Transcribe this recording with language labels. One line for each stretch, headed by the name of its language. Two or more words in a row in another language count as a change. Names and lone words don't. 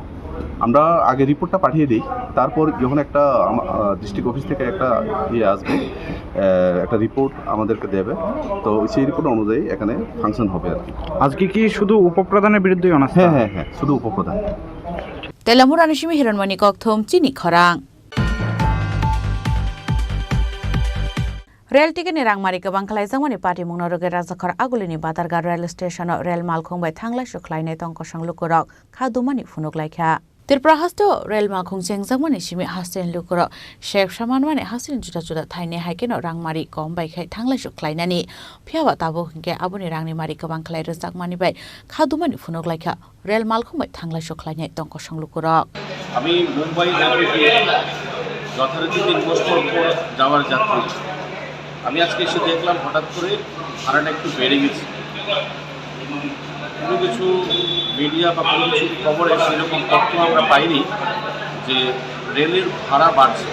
Bangla: আমরা আগে রিপোর্টটা পাঠিয়ে দিই, তারপর যখন একটা
English: district office
Bangla: থেকে একটা আসবে, একটা রিপোর্ট আমাদেরকে দেবে, তো সেই রিপোর্ট অনুযায়ী এখানে ফাংশন হবে আর কি। আজকে কি শুধু উপপ্রধানের বিরুদ্ধে অনার্স? হ্যাঁ, শুধু উপপ্রধান।
Kok Borok: তেলামুর আনিসিমি হিরণমণি ককথম চিনি খরাং रेल टिकेटनि रांमारि गोबां खालायजांमानि पार्टी मुंनरगे राजाखर आगुलिनि बादारगा रेल स्टेशनाव रेल मालखंबाय थांलाय सुख्लायनाय तंकसं लुकुरक खादुमानि फुनुकलायखा त्रिपुरा हास्तो रेल मालखं जेंजांमानि सिमि हास्टेन लुकुरक शेख सामानमानि हास्टेन जुदा जुदा थाइने हाइकेनो रांमारि कम बायखाय थांलाय सुख्लायनानि फियावा ताबो हिंके आबुनि रांनि मारि गोबां खालाय रोजाकमानि बाय खादुमानि फुनुकलायखा रेल मालखंबाय थांलाय सुख्लायनाय तंकसं लुकुरक
Bangla: আমি মুম্বাই যাওয়ার গিয়ে যথারীতি 3 বছর পর যাওয়ার যাত্রী আমি আজকে এসে দেখলাম হঠাৎ করে ভাড়াটা একটু বেড়ে গেছে। কোনো কিছু মিডিয়া বা কোনো কিছু খবরে সেরকম তথ্য আমরা পাইনি যে রেলের ভাড়া বাড়ছে।